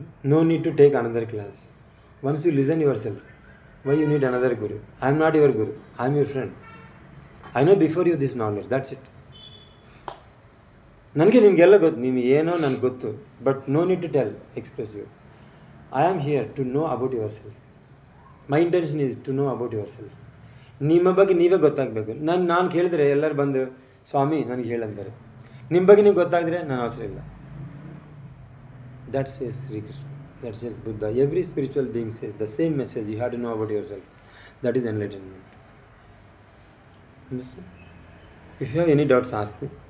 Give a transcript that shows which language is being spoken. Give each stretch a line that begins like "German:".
English: No need to take another class. Once you listen yourself, why you need another guru? I am not your guru. I am your friend. I know before you this knowledge. That's it.
Kannada: ನನಗೆ ನಿಮಗೆಲ್ಲ ಗೊತ್ತು, ನೀವು ಏನೋ ನನಗೆ ಗೊತ್ತು.
English: But no need to tell, express you. I am here to know about yourself. My intention is to know about yourself.
Kannada: ನಿಮ್ಮ ಬಗ್ಗೆ ನೀವೇ ಗೊತ್ತಾಗಬೇಕು. ನಾನು ಕೇಳಿದ್ರೆ ಎಲ್ಲರೂ ಬಂದು ಸ್ವಾಮಿ ನನಗೆ ಹೇಳಂತಾರೆ. ನಿಮ್ಮ ಬಗ್ಗೆ ನೀವು ಗೊತ್ತಾಗಿದ್ರೆ ನಾನು ಅವಸರ ಇಲ್ಲ.
English: That says Sri Krishna, that says Buddha. Every spiritual being says the same message. You have to know about yourself. That is enlightenment. Understand? If you have any doubts, ask me.